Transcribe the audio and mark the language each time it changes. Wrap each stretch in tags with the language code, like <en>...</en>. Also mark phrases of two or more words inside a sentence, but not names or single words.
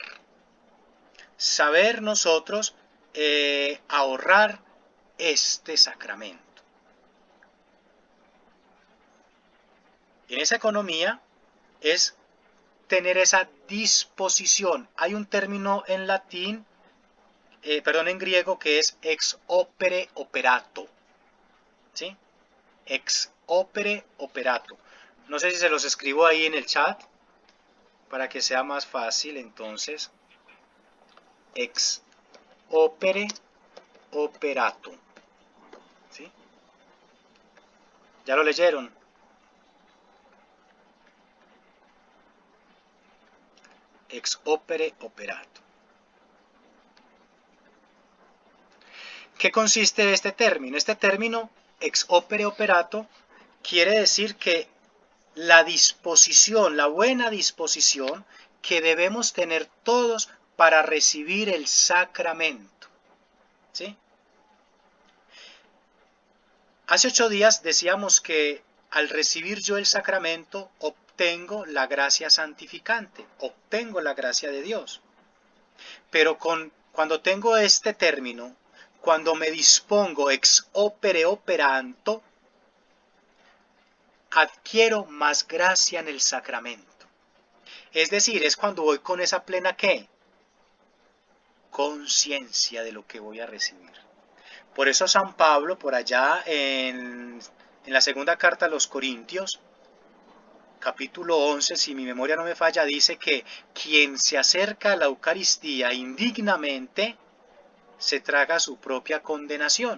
<es>Saber nosotros ahorrar este sacramento. Y en esa economía es tener esa disposición. Hay un término en latín, en griego, que es</es> <la>ex opere operato. ¿Sí? Ex opere operato.</la> <es>No sé si se los escribo ahí en el chat para que sea más fácil. Entonces,</es> <la>ex opere operato.</la> <es>¿Sí? ¿Ya lo leyeron?</es> <la>Ex opere operato.</la> <es>¿Qué consiste este término? Este término,</es> <la>ex opere operato,</la> <es>quiere decir que la disposición, la buena disposición que debemos tener todos para recibir el sacramento. ¿Sí? Hace 8 días decíamos que al recibir yo el sacramento obtengo la gracia santificante, obtengo la gracia de Dios. Pero cuando tengo este término, cuando me dispongo</es> <la>ex opere operanto,</la> <es>adquiero más gracia en el sacramento. Es decir, es cuando voy con esa plena ¿qué? Conciencia de lo que voy a recibir. Por eso San Pablo, por allá en la segunda carta a los Corintios, capítulo 11, si mi memoria no me falla, dice que quien se acerca a la Eucaristía indignamente se traga su propia condenación.</es>